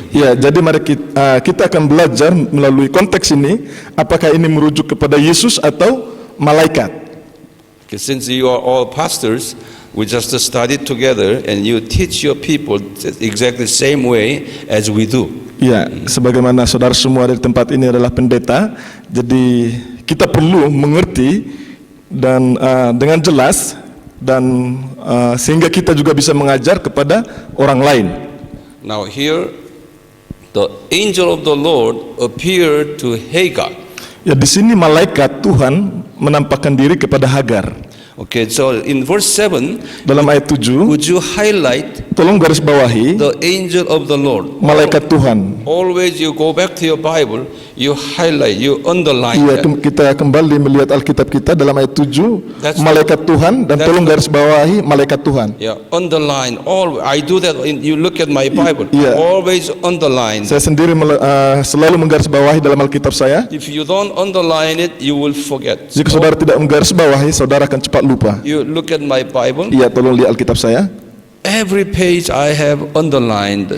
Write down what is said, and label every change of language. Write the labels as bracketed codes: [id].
[id] Ya, jadi mari kita akan belajar melalui konteks ini, apakah ini merujuk kepada Yesus atau malaikat. [en] Okay, since you are all pastors, we just study together and you teach your people exactly the same way as we do. [id] Ya, sebagaimana saudara semua di tempat ini adalah pendeta, jadi kita perlu mengerti dan dengan jelas dan sehingga kita juga bisa mengajar kepada orang lain. [en] Now here, the angel of the Lord appeared to Hagar. [id] Ya, di sini malaikat Tuhan menampakkan diri kepada Hagar. [en] Okay, so in verse 7, [id] Dalam ayat 7, [en] would you highlight [id] tolong garis bawahi [en] the angel of the Lord? [id] malaikat Tuhan. [en] Always you go back to your Bible, you highlight, you underline [id] Iya, [en] that. [id] kita kembali melihat Alkitab kita dalam ayat 7, [en] That's [id] malaikat Tuhan, dan [en] that's [id] tolong [en] the- [id] garis bawahi malaikat Tuhan. [en] Yeah, underline. All I do that. You look at my Bible. Yeah. Always underline. [id] Saya sendiri selalu menggaris bawahi dalam Alkitab saya. [en] If you don't underline it, you will forget. [id] Jika saudara tidak menggaris bawahi, saudara akan cepat lupa. [en] You look at my Bible. [id] Iya, tolong lihat Alkitab saya. [en] Every page I have underlined.